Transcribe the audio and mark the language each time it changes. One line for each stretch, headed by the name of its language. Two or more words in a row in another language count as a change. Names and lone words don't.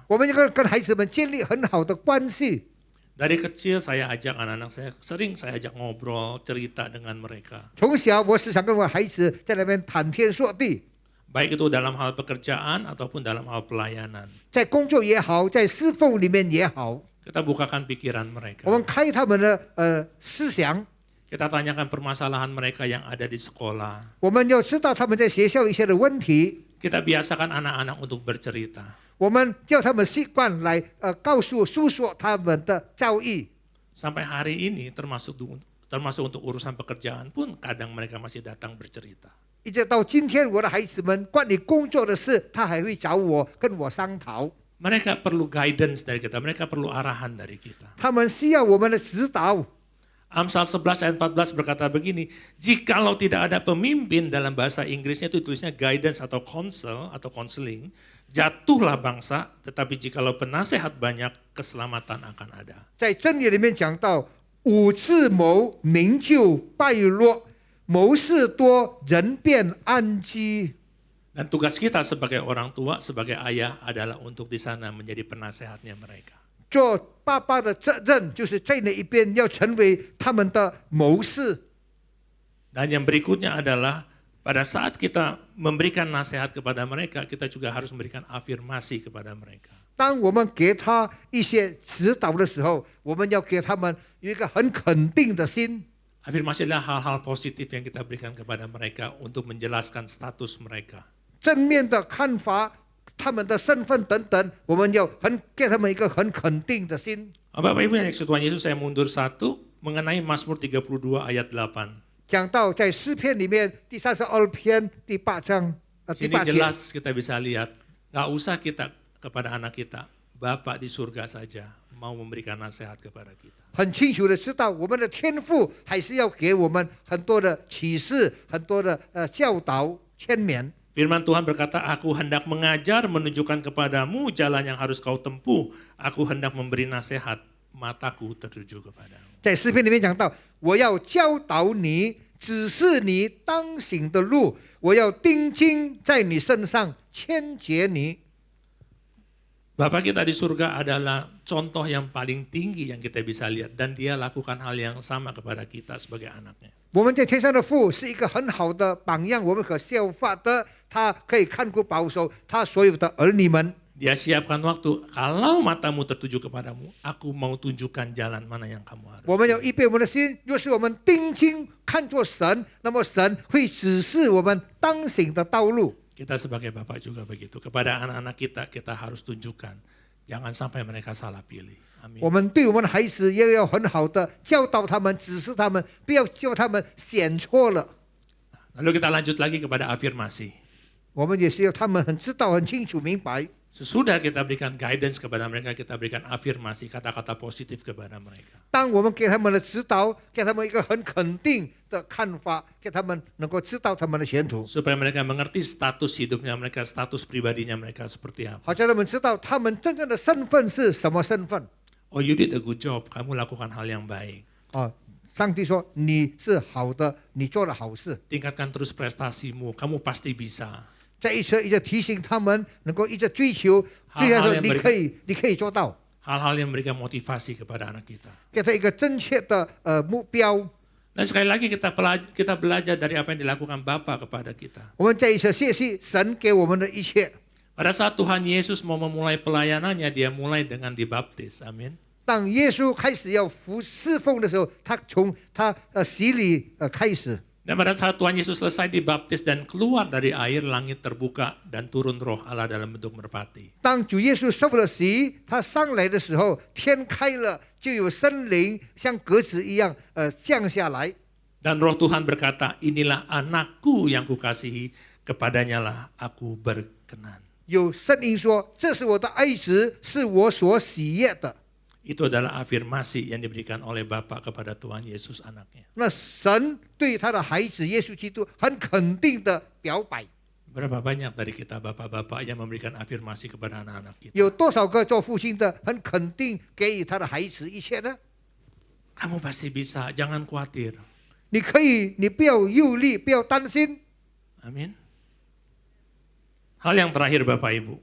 Chinese: 我们要跟孩子们建立很好的关系。
Indonesian: Dari kecil saya ajak anak-anak saya, sering saya ajak ngobrol, cerita dengan mereka.
Chinese: 从小我时常跟我孩子在那边谈天说地，
Indonesian: Baik itu dalam hal pekerjaan ataupun dalam hal pelayanan.
Chinese: 在工作也好，在侍奉里面也好，
Indonesian: Kita bukakan pikiran mereka.
Chinese: 我们开他们的思想，
Indonesian: Kita tanyakan permasalahan mereka yang ada di sekolah.
Chinese: 我们要知道他们在学校一些的问题，
Indonesian: Kita biasakan anak-anak untuk bercerita.
Chinese: 我们叫他们习惯来诉说他们的遭遇。
Indonesian: Sampai hari ini termasuk untuk urusan pekerjaan pun kadang mereka masih datang bercerita.
Chinese: 一直到今天，我的孩子们关于工作的事，他还会找我，跟我商讨。
Indonesian: Mereka perlu guidance dari kita, mereka perlu arahan dari kita.
Chinese: 他们需要我们的指导。
Indonesian: Amsal 11 ayat 14 berkata begini, jikalau tidak ada pemimpin, dalam bahasa Inggrisnya itu tulisnya guidance atau counsel atau counseling, jatuhlah bangsa, tetapi jikalau penasehat banyak, keselamatan akan ada.
Chinese: 在真理里面讲到，五智谋，民就败落；谋事多，人便安居。
Indonesian: Dan tugas kita sebagai orang tua, sebagai ayah adalah untuk di sana menjadi penasehatnya mereka.
Chinese: 做爸爸的责任就是在那一边要成为他们的谋士。
Indonesian: Dan yang berikutnya adalah pada saat kita memberikan nasihat kepada mereka, kita juga harus memberikan afirmasi kepada mereka.
Chinese: 当我们给他一些指导的时候，我们要给他们有一个很肯定的心。
Indonesian: Afirmasi adalah hal-hal positif yang kita berikan kepada mereka untuk menjelaskan status mereka.
Chinese: 正面的看法，他们的身份等等，我们要给他们一个很肯定的心。
Indonesian: Bapak Ibu yang Tuhan Yesus, saya mundur satu. mengenai Mazmur 32 ayat 8.
Chinese: 讲到在诗篇里面第32篇第8章第
Indonesian: Sini
Chinese: 8节，
Indonesian: jelas kita bisa lihat, nggak usah kita kepada anak kita, Bapak di surga saja mau memberikan nasihat kepada kita.
Chinese: 很清楚的知道我们的天父还是要给我们很多的启示，很多的教导劝勉。
Indonesian: Firman Tuhan berkata, aku hendak mengajar, menunjukkan kepadamu jalan yang harus kau tempuh. Aku hendak memberi nasihat, mataku tertuju kepadamu.
Chinese: 在诗篇里面讲到，我要教导你，指示你当行的路，我要钉经在你身上，牵结你。
Indonesian: Bapa kita di surga adalah contoh yang paling tinggi yang kita bisa lihat. Dan dia lakukan hal yang sama kepada kita sebagai anaknya.
Chinese: 我们在天上的父是一个很好的榜样，我们可效法的。他可以看顾保守他所有的儿女们。
Indonesian: Dia siapkan waktu, kalau matamu tertuju kepadamu, aku mau tunjukkan jalan mana yang kamu harus.
Chinese: 我们要预备我们的心，若是我们定睛看作神，那么神会指示我们当行的道路。
Indonesian: Kita sebagai Bapak juga begitu. Kepada anak-anak kita, kita harus tunjukkan. Jangan sampai mereka salah pilih. Amin.
Chinese: 我们对我们的孩子也要很好的教导他们，指示他们，不要叫他们选错了。
Indonesian: Lalu kita lanjut lagi kepada afirmasi.
Chinese: 我们也是要他们很知道、很清楚、明白。
Indonesian: Sesudah kita berikan guidance kepada mereka, kita berikan afirmasi, kata-kata positif kepada mereka.
Chinese: 当我们给他们的指导，给他们一个很肯定的看法，给他们能够知道他们的前途，
Indonesian: Supaya mereka mengerti status hidupnya mereka, status pribadinya mereka seperti apa.
Chinese: 好叫他们知道他们真正的身份是什么身份。
English: Oh, you did a good job,
Indonesian: kamu lakukan hal yang baik.
Chinese: 上帝说你是好的，你做了好事。
Indonesian: Tingkatkan terus prestasimu, kamu pasti bisa.
Chinese: 再一直提醒他们，能够一直追求，追求说你可以做到，
Indonesian: Hal-hal yang memberikan motivasi kepada anak kita.
Chinese: 给他一个正确的目标。
Indonesian: Dan sekali lagi kita belajar dari apa yang dilakukan Bapa kepada kita.
Chinese: 我们再一次谢谢神给我们的一切。
Indonesian: Pada saat Tuhan Yesus mau memulai pelayanannya, dia mulai dengan dibaptis. Amin.
Chinese: 当耶稣开始要侍奉的时候，他从他洗礼开始。
Indonesian: Dan pada saat Tuhan Yesus selesai dibaptis dan keluar dari air, langit terbuka dan turun roh Allah dalam bentuk merpati.
Chinese: 当主耶稣受了洗，他上来的时候，天开了，就有圣灵像鸽子一样降下来。
Indonesian: Dan roh Tuhan berkata, inilah anakku yang kukasihi, kepadanya lah aku berkenan.
Chinese: 有圣灵说：“这是我的爱子，是我所喜悦的。”
Indonesian: Itu adalah afirmasi yang diberikan oleh Bapa kepada Tuhan Yesus anaknya.
Chinese: 那神对他的孩子耶稣基督很肯定的表白。
Indonesian: Berapa banyak dari kita bapak-bapak yang memberikan afirmasi kepada anak-anak kita?
Chinese: 有多少个做父亲的很肯定给予他的孩子一切呢？
Indonesian: Kamu pasti bisa, jangan khawatir.
Chinese: 你可以，你不要忧虑，不要担心。
Indonesian: Amin. Hal yang terakhir Bapak Ibu.